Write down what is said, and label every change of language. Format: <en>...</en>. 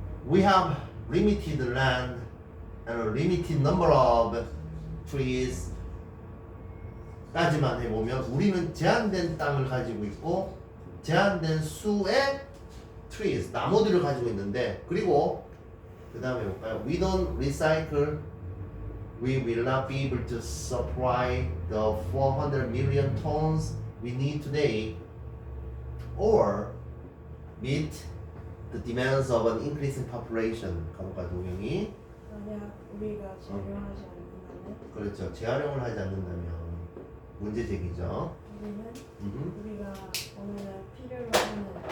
<en>We have limited land and a limited number of trees.</en> <ko>까지만 해보면 우리는 제한된 땅을 가지고 있고 제한된 수의 trees, 나무들을 가지고 있는데 그리고 그 다음에 볼까요?</ko> <en>We don't recycle. We will not be able to supply the 400 million tons we need today or meet the demands of an increasing population.</en> <ko>가볼까 동영이? 만약 우리가 재활용하지 않는다면 그렇죠. 재활용을 하지 않는다면 문제 제기죠. 우리가 오늘 필요로 하는</ko>